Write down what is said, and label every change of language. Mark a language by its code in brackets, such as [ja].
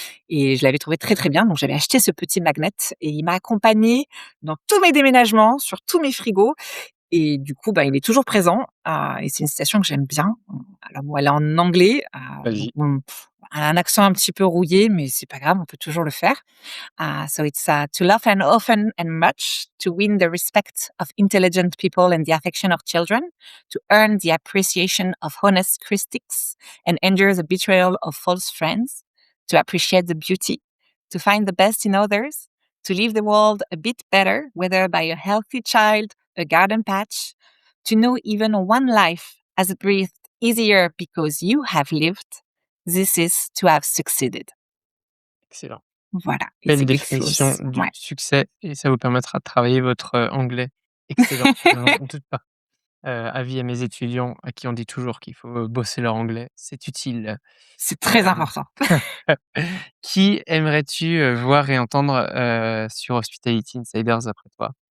[fr] Et je l'avais trouvé très, très bien, donc j'avais acheté ce petit magnet et il m'a accompagnée dans tous mes déménagements, sur tous mes frigos, et du coup, bah, il est toujours présent, et c'est une citation que j'aime bien. Alors bon, elle est en anglais, donc Vas-y. bon, elle a un accent un petit peu rouillé, mais c'est pas grave, on peut toujours le faire. [en] So it's, to love and often and much, to win the respect of intelligent people and the affection of children, to earn the appreciation of honest critics and endure the betrayal of false friends, to appreciate the beauty, to find the best in others, to leave the world a bit better, whether by a healthy child, a garden patch, to know even one life has breathed easier because you have lived. This is to have succeeded. [fr] Excellent. Voilà, et Belle c'est quelque définition chose, du ouais. succès et ça vous permettra de travailler votre, anglais. Excellent, j'en doute pas. Avis à mes étudiants à qui on dit toujours qu'il faut, bosser leur anglais, c'est utile. C'est très Hem, important. qui aimerais-tu, voir et entendre, sur Hospitality Insiders après toi?